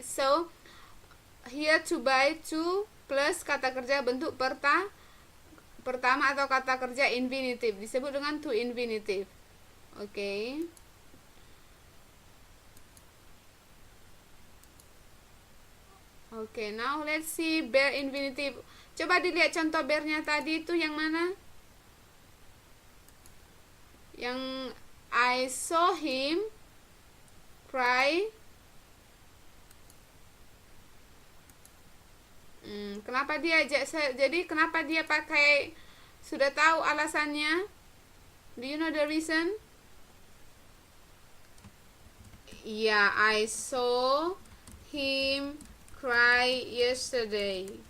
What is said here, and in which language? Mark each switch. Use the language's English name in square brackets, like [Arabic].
[Indonesian] So here to buy to plus kata kerja bentuk pertama atau kata kerja infinitive disebut dengan to infinitive. Okay. [English] Okay, now let's see bare infinitive. [Indonesian] Coba dilihat contoh bare-nya tadi itu yang mana? [English] Yang I saw him cry. [Indonesian] Kenapa dia jadi kenapa dia pakai, sudah tahu alasannya? [English] Do you know the reason? Yeah, I saw him cry yesterday.